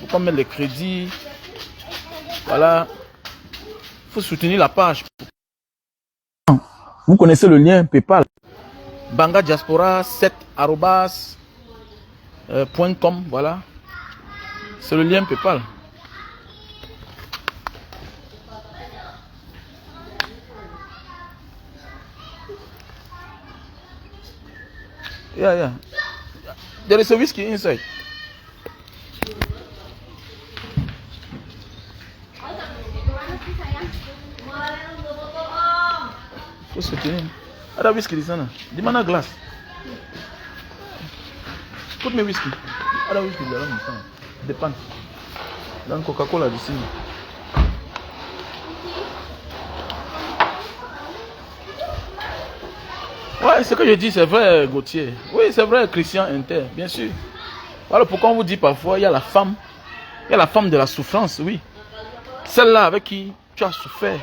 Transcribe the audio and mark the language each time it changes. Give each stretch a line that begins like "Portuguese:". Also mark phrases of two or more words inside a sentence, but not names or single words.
French: Pourquoi mettre les crédits? Voilà. Il faut soutenir la page. Vous connaissez le lien PayPal. Banga Diaspora 7@.com. Voilà. C'est le lien PayPal.
English: Yeah. There is a whiskey inside.
French: Faut soutenir.
Indonesian: Ada whisky di sana. Di mana glass?
English: Put me whisky.
Indonesian: Ada whisky di dalam sana. Depan. Dan Coca-Cola di sini.
French: Ouais, ce que je dis, c'est vrai, Gauthier. Oui, c'est vrai, Christian Inter, bien sûr. Voilà pourquoi on vous dit parfois, il y a la femme. Il y a la femme de la souffrance, oui. Celle-là avec qui tu as souffert.